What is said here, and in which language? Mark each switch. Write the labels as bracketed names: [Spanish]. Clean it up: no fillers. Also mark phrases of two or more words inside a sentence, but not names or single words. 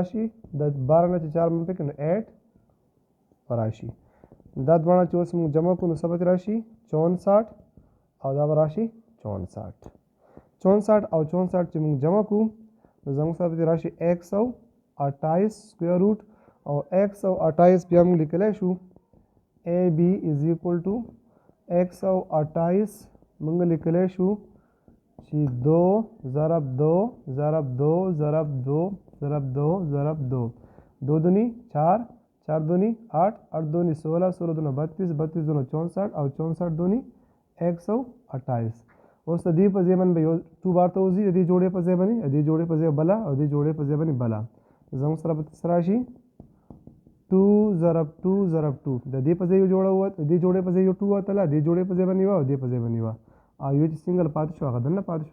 [Pashto] راشي د 12 نه چې 4 منفي کړو 8 راشي دا دواړه چې اوس موږ جمع کړو نو څه به راشي 64 او دا به راشي 64 او 64 چې موږ جمع کړو نو زموږ سره به راشي 128 سکویر روټ او 128 بیا موږ لیکلی شو [English] A B is equal to [Pashto] 128 موږ لیکلی شو چې 2 ضرب 2 ضرب 2 ضرب 2 ضرب 2 ضرب 2 [Hindi] 2 दूनी 4 4 दूनी 8 8 दूनी 16 16 दूनी 32 32 दूनी 64 और 64 दूनी 128 [Pashto] اوس د دې په ځای باندې به یو 2 بار ته وځي، د دې جوړې په ځای باندې، د دې جوړې په ځای بله او د دې جوړې په ځای باندې بله. زموږ سره به څه راشي 2 ضرب 2 ضرب 2 د دې په ځای یو جوړه ووت، د دې جوړې په ځای یو 2 وتله، د دې جوړې په ځای باندې یوه او دې په ځای باندې یوه او یو چې سنګل پاتې شو هغه دننه پاتې شو.